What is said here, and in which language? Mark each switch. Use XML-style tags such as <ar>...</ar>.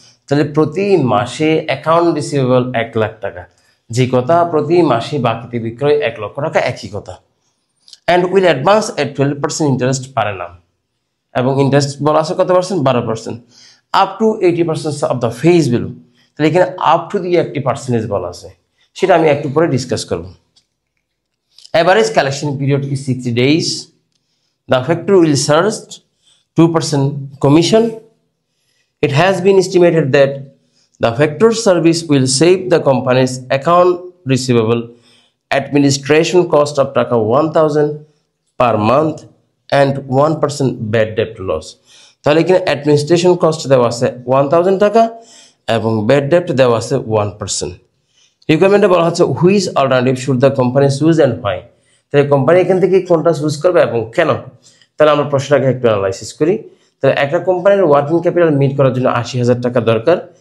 <bn>তাহলে প্রতি মাসে অ্যাকাউন্ট রিসিভেবল 1 লাখ টাকা, যে কথা প্রতি মাসে বাকিতে বিক্রয় 1 লক্ষ টাকা, একই কথা।</bn> <en>and will advance at 12% interest per annum,</en> <bn>এবং ইন্টারেস্ট বলা আছে কত percent?</bn> <en>12%, up to 80% of the face value.</en> <bn>তাহলে এখানে আপ টু দিয়ে একটি পার্সেন্টেজ বলা আছে, সেটা আমি একটু পরে ডিসকাস করব।</bn> <en>Average collection period is 60 days. The factor will charge 2% commission. It has been estimated that the factor service will save the company's account receivable administration cost of taka 1,000 per month and 1% bad debt loss.</en> <bn>তাহলে এখানে administration cost দেওয়া আছে 1,000 টাকা এবং bad date দেওয়া আছে 1%। রিকোয়ারমেন্টে বলা হচ্ছে</bn> <en>Which alternative should the company choose and why.</en> <bn>তাহলে কোম্পানি এখান থেকে কোনটা চুজ করবে এবং কেন। তাহলে আমরা প্রশ্নটাকে একটু অ্যানালাইসিস করি। তাহলে একটা কোম্পানির ওয়ার্কিং ক্যাপিটাল মিট করার জন্য 80,000 টাকা দরকার।</bn>